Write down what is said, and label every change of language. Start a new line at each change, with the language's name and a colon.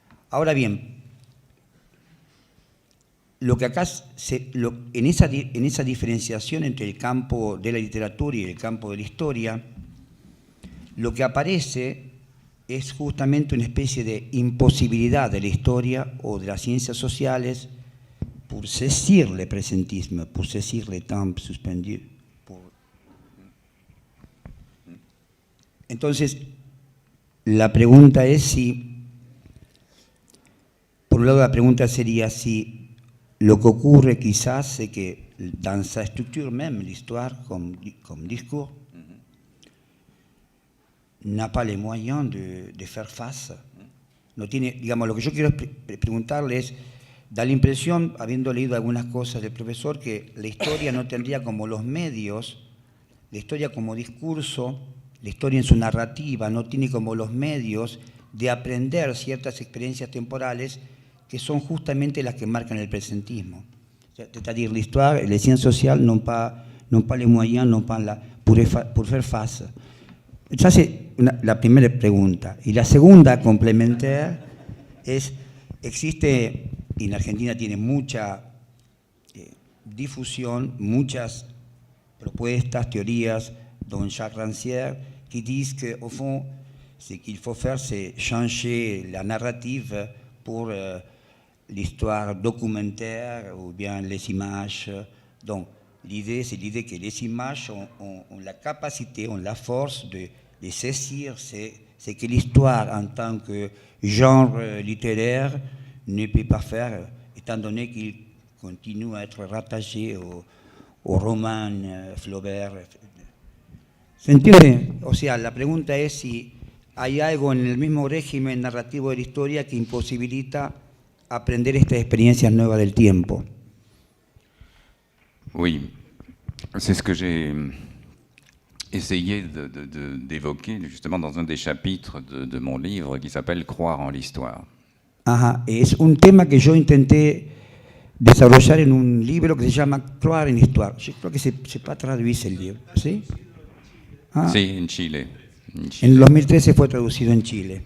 Spanish: Ahora bien, lo que acá en esa diferenciación entre el campo de la literatura y el campo de la historia, lo que aparece es justamente una especie de imposibilidad de la historia o de las ciencias sociales
French: pour saisir le presentisme, pour saisir le temps suspendu,
Spanish: Entonces, la pregunta es si, por un lado la pregunta sería si lo que ocurre quizás
French: c'est que dans sa structure même, l'histoire comme discours, n'a pas les moyens de faire face.
Spanish: No tiene, digamos, lo que yo quiero preguntarle es, da la impresión, habiendo leído algunas cosas del profesor, que la historia no tendría como los medios, la historia como discurso, la historia en su narrativa, no tiene como los medios de aprender ciertas experiencias temporales que son justamente las que marcan el presentismo.
French: C'est-à-dire l'histoire et les sciences sociales n'ont pas les moyens, n'ont pas pour faire face.
Spanish: Esa es la primera pregunta. Y la segunda, complementaire, es, existe, y en Argentina tiene mucha difusión, muchas propuestas, teorías,
French: dont Jacques Rancière, qui disent qu'au fond, ce qu'il faut faire, c'est changer la narrative pour l'histoire documentaire ou bien les images. Donc, l'idée, c'est l'idée que les images ont la capacité, ont la force de saisir ce que l'histoire en tant que genre littéraire ne peut pas faire, étant donné qu'il continue à être rattaché au roman Flaubert.
Spanish: ¿Se entiende? O sea, la pregunta es si hay algo en el mismo régimen narrativo de la historia que imposibilita aprender estas experiencias nuevas del tiempo.
French: Oui, c'est ce que j'ai essayé d'évoquer justement dans un des chapitres de mon livre qui s'appelle « Croire en l'histoire ».
Spanish: Ajá, es un tema que yo intenté desarrollar en un libro que se llama Croire en l'histoire. Yo creo que se va a traducir el libro, ¿sí? Ah, Sí, en Chile. en 2013 fue traducido en Chile.